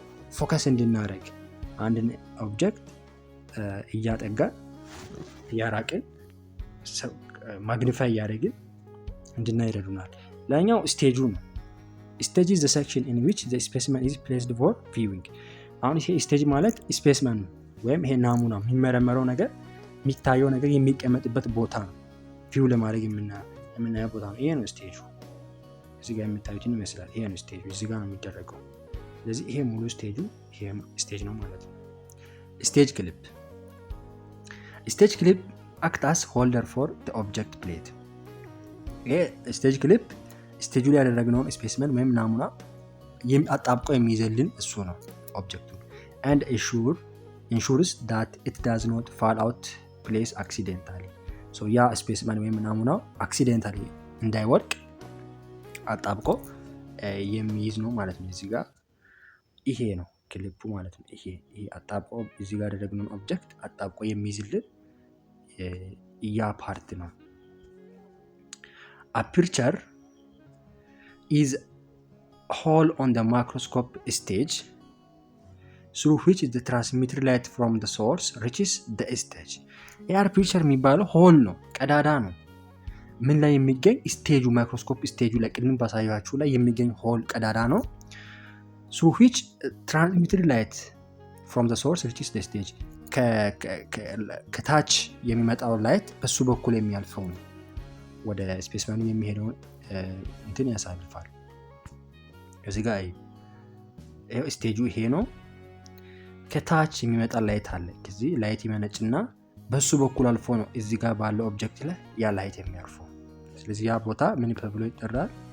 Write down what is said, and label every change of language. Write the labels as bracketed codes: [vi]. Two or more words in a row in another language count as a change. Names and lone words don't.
[am] ፎከስ እንድናደርግ አንድን ኦብጀክት እያጠጋን እያራቅን ማግኒፋይ እያደረግን እንድናይ ይረዱናል። ላኛው ስቴጁ ነው። [en] stage is the section in which the specimen is placed for viewing። [am] አሁን ይሄ ስቴጅ ማለት ስፔስመን ወይም ይሄ ናሙና የሚመረመረው ነገር የሚታየው ነገር የሚቀመጥበት ቦታ ነው። ቪው ለማድረግ የምናየው ቦታ ነው። ይሄ ነው ስቴጁ። እዚህ ጋር የምታዩትን ይመስላል። ይሄ ነው ስቴጁ። እዚህ ጋር ነው የሚደረገው። ስለዚህ ይሄ ሙሉ ስቴጁ ይሄ ስቴጅ ነው ማለት ነው። [en] stage clip act as holder for the object plate። ይሄ ስቴጅ ክሊፕ [am] ስቴጁ ላይ ያደረግነውን ስፔሲመን ወይም ናሙና አጣብቆ የሚይዘልን እሱ ነው ኦብጀክቱ። [en] and ensures that it does not fall out place accidentally. [am] so ያ ስፔሲመን ወይም ናሙናው አክሲደንታሊ እንዳይወድቅ አጣብቆ የሚይዝ ነው ማለት ነው። እዚህ ጋር ይሄ ነው ክሊፑ ማለት ነው። ይሄ አጣብቆ እዚህ ጋር ያደረግነውን ኦብጀክት አጣብቆ የሚይዝልን ያ ፓርት ነው። [en] aperture is hole on the microscope stage through which the transmitted light from the source reaches the stage. [am] aperture የሚባለው ሆል ነው፣ ቀዳዳ ነው። ምን ላይ የሚገኝ ስቴጁ ማይክሮስኮፕ ስቴጁ ላይ ቅድም ባሳያችሁ ላይ የሚገኝ ሆል ቀዳዳ ነው። [en] through which transmitted light from the source reaches the stage. [am] ከታች የሚመጣው ላይት በሱ በኩል የሚያልፈው ነው ወደ ስፔሲመኑ የሚሄደውን እንትን ያሳልፋል። እዚህ ጋር ስቴጁ ይሄ ነው። ከታች የሚመጣ ላይት አለ። እዚህ ላይት ይመነጭና በሱ በኩል አልፎ ነው እዚህ ጋር ባለው ኦብጀክት ላይ ያ ላይት የሚያርፈው። ስለዚህ ያ ቦታ ምን ተብሎ ይጠራል?